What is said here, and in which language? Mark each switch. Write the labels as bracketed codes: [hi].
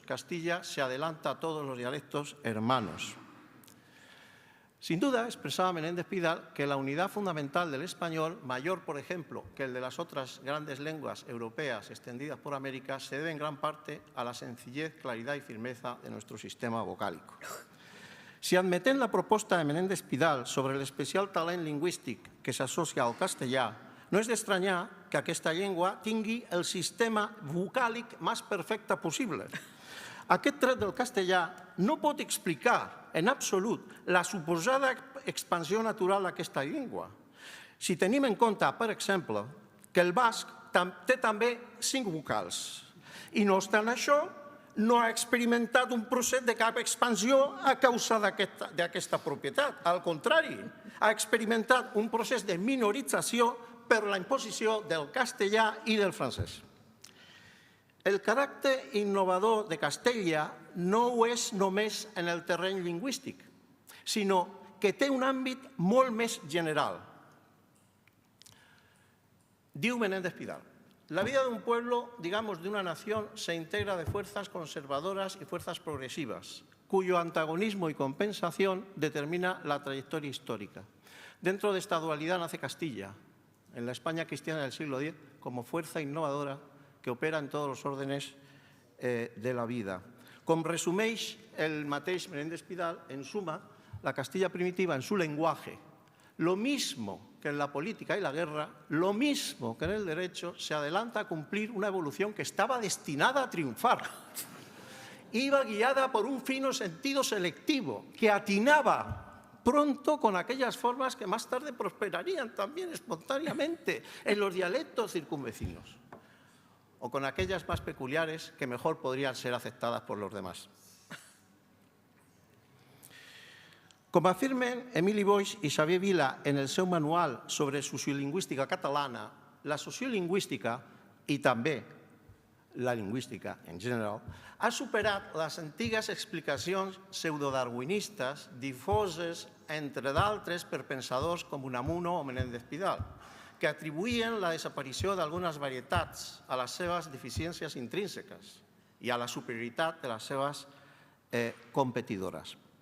[es] Castilla se adelanta a todos los dialectos hermanos. Sin duda, expresaba Menéndez Pidal que la unidad fundamental del español, mayor, por ejemplo, que el de las otras grandes lenguas europeas extendidas por América, se debe en gran parte a la sencillez, claridad y firmeza de nuestro sistema vocálico. [ca] Si admetem la proposta de Menéndez Pidal sobre l'especial talent lingüístic que s'associa al castellà, no és d'estranyar que aquesta llengua tingui el sistema vocàlic més perfecte possible. Aquest tret del castellà no pot explicar en absolut la suposada expansió natural d'aquesta llengua. Si tenim en compte, per exemple, que el basc té també 5 vocals i, no obstant això, no ha experimentat un procés de cap expansió a causa d'aquesta propietat. Al contrari, ha experimentat un procés de minorització per la imposició del castellà i del francès. El caràcter innovador de Castella no ho és només en el terreny lingüístic, sinó que té un àmbit molt més general. Diu Menéndez Pidal: [es] la vida de un pueblo, digamos de una nación, se integra de fuerzas conservadoras y fuerzas progresivas, cuyo antagonismo y compensación determina la trayectoria histórica. Dentro de esta dualidad nace Castilla, en la España cristiana del siglo X, como fuerza innovadora que opera en todos los órdenes de la vida. [ca] Com resumeix el mateix Menéndez Pidal, [es] en suma, la Castilla primitiva en su lenguaje, lo mismo que en la política y la guerra, lo mismo que en el derecho, se adelanta a cumplir una evolución que estaba destinada a triunfar. Iba guiada por un fino sentido selectivo que atinaba pronto con aquellas formas que más tarde prosperarían también espontáneamente en los dialectos circunvecinos, o con aquellas más peculiares que mejor podrían ser aceptadas por los demás. [ca] Com afirmen Emili Boix i Xavier Vila en el seu manual sobre sociolingüística catalana, la sociolingüística, i també la lingüística en general, ha superat les antigues explicacions pseudodarwinistes difoses, entre d'altres, per pensadors com Unamuno o Menéndez Pidal, que atribuïen la desaparició d'algunes varietats a les seves deficiències intrínseques i a la superioritat de les seves competidores.